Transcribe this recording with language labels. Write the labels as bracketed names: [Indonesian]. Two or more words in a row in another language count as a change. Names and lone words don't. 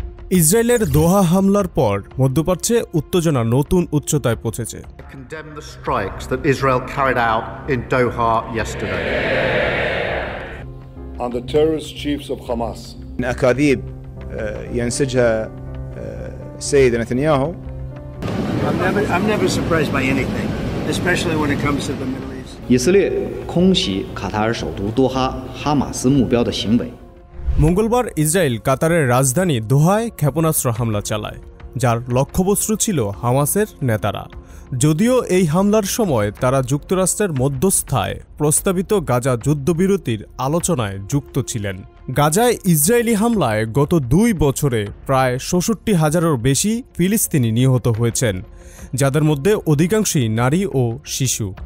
[Bangla] ইসরায়েলের দোহা হামলার পর মধ্যপ্রাচ্যে উত্তেজনা নতুন উচ্চতায় পৌঁছেছে। [English] Condemn the strikes that Israel carried out in Doha yesterday. On the terrorist chiefs of Hamas. [Arabic] أكاذيب ينسجها السيد نتنياهو. [English] I'm never surprised by anything, especially when it comes to the Middle East. [Chinese] 以色列空袭卡塔尔首都多哈哈马斯目标的行为。 [Bangla] মঙ্গলবার ইসরায়েল কাতারের রাজধানী দোহায় ক্ষেপণাস্ত্র হামলা চালায়, যার লক্ষ্যবস্তু ছিল হামাসের নেতারা। যদিও এই হামলার সময় তারা যুক্তরাষ্ট্রের মধ্যস্থায় প্রস্তাবিত গাজা যুদ্ধবিরতির আলোচনায় যুক্ত ছিলেন। গাজায় ইসরায়েলি হামলায় গত 2 বছরে প্রায় ৬৭,০০০-এরও বেশি ফিলিস্তিনি নিহত হয়েছেন, যাদের মধ্যে অধিকাংশই নারী ও শিশু।